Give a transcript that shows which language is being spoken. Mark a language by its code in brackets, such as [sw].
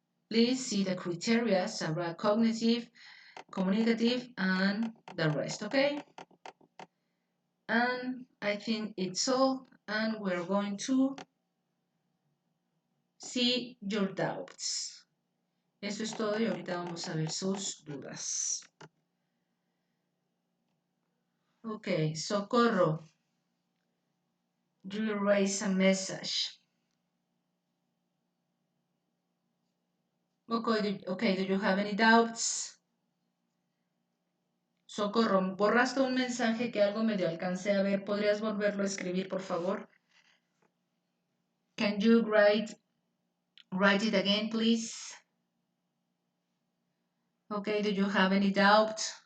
[en] Please see the criteria, several cognitive, communicative, and the rest, okay? And I think it's all, and we're going to see your doubts. [es] Eso es todo y ahorita vamos a ver sus dudas. [en] Okay, Socorro, do you raise a message? Okay, do you have any doubts? [es] Socorro, borraste un mensaje que algo medio alcancé a ver. ¿Podrías volverlo a escribir, por favor? [en] Can you write it again, please? Okay, do you have any doubt?